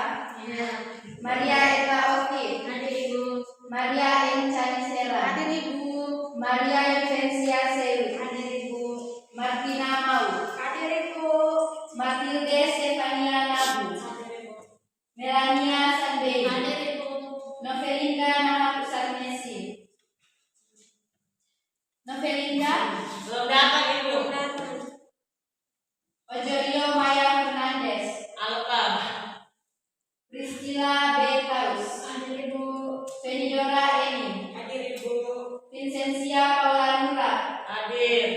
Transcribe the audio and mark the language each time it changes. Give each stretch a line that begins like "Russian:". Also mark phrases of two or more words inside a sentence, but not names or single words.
Indonesian: Maria Eka Oti, Maria Encani Sera, Maria Invensia Sewi, Martina Mau, Matilde Stefania Nabu, Melania Sanbei, Novelinda Nahapusat Messi, Novelinda Belum dapat Ibu. Ojorio Maya Fernandez, Alba. Priscilla B. Taus, Fenidora Eni, Ibu. Vincentia Paula Nura, Hadir.